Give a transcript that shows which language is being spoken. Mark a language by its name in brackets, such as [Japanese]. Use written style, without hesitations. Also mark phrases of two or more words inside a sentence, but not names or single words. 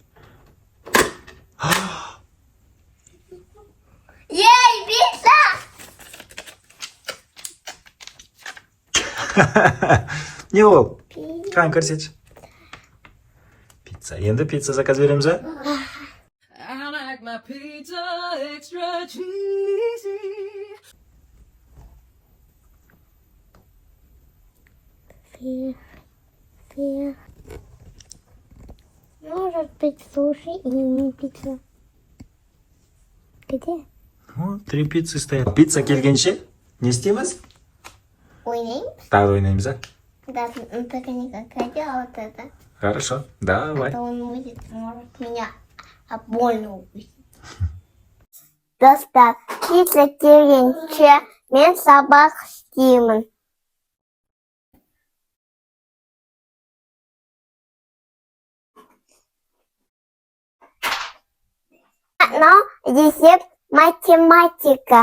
[Kazakh] Ей, пицца! Не ол? Қан көрсетші. Пицца. Енді пицца заказ береміз, а? [English] I like my pizza extra cheesy. [Russian] Может быть, суши и не пицца. Где? О, 3 пиццы стоят. [Kazakh] Пицца келгенше не істейміз? Ойнейміз? Тағы да ойнаймыз, а? [Russian] Да, ну только не крокодил, а вот это. Хорошо, давай. А то он может меня больно укусить. Достав. [Kazakh] Пицца келгенше мен сабақ істеймін. Мынау есеп математика.